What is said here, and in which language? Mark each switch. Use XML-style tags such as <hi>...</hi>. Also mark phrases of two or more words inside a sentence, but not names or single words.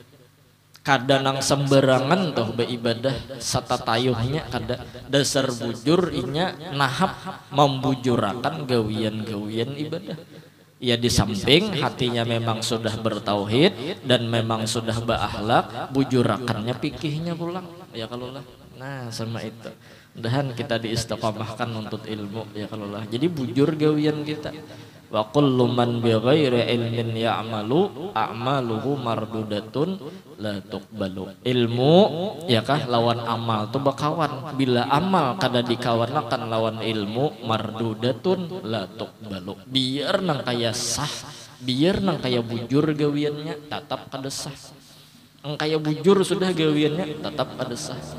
<bjn>Kada nang sembarangan toh beribadah satatayuhnya kada dasar bujur inya nahap membujurakan gawian-gawian ibadah. Ya di samping hatinya memang sudah bertauhid dan memang sudah berakhlak, bujurakannya pikihnya pulang. Ya kalau lah. Nah sama itu. Mudahan kita diistiqomahkan untuk ilmu ya kalau lah. Jadi bujur gawian kita.</bjn> <ar>وكل من بغير علم يعمل أعماله مردودة لا تقبل.</ar> <bjn>Ilmu ya kah lawan amal tu bakawan. Bila amal kada dikawanakan lawan ilmu</bjn> <ar>مردودة لا تقبل.</ar> <bjn>Biar nang kaya sah, biar nang kaya bujur gawiannya tetap kada sah. Nang kaya bujur sudah gawiannya tetap kada sah.</bjn>